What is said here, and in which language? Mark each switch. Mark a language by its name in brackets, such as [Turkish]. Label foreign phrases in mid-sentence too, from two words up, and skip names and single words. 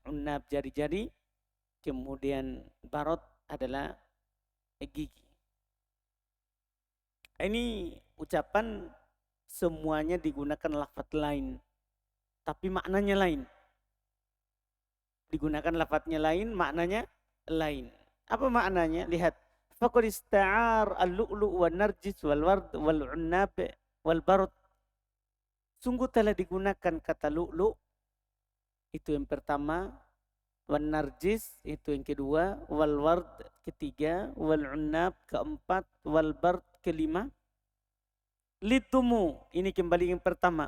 [Indonesian] Unnab jari-jari, kemudian barot adalah gigi. Ini ucapan semuanya digunakan lafaz lain, tapi maknanya lain. Digunakan lafaznya lain, maknanya lain. Apa maknanya? Lihat. [Arabic] فقد استعار اللؤلؤ والنرجس والورد والعناب والبرد. [Indonesian] Sungguh telah digunakan kata lu'lu', itu yang pertama, [Arabic] والنرجس [Indonesian] itu yang kedua, [Arabic] والورد [Indonesian] ketiga, [Arabic] والعناب [Indonesian] keempat, [Arabic] والبرد [Indonesian] kelima. Litumu, ini kembali yang pertama.